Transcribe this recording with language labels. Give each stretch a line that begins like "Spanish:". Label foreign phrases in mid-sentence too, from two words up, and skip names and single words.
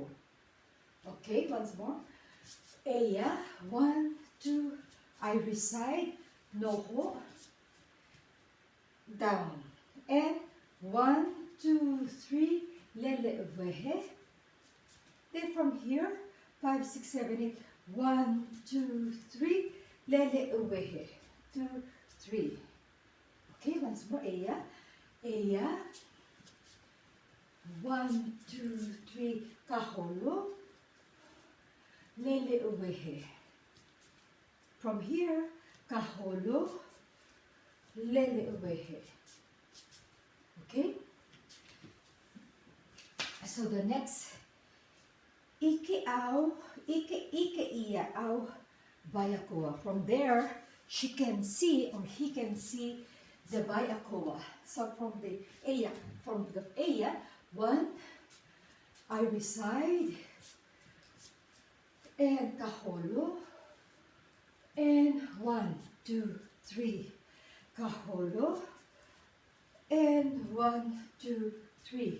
English: Okay, once more. Eia, 1, 2, I reside, noho, down.
Hawaiian: And 1, 2, 3, lele uwehe.
English: Then from here, 5, 6, 7, 8.
Hawaiian: 1, 2, 3, lele uwehe.
English: 2, 3. Okay, once more.
Hawaiian: Eia, eia. 1, 2, 3, kaholo, lele uwehe.
English: From here,
Hawaiian: kaholo, lele uwehe.
English: Okay? So the next,
Hawaiian: ʻike ia au Waiakoa.
English: From there, she can see or he can see the Waiakoa. So from the eia, 1, I I reside, and kaholo, and 1, 2, 3, kaholo, and 1, 2, 3.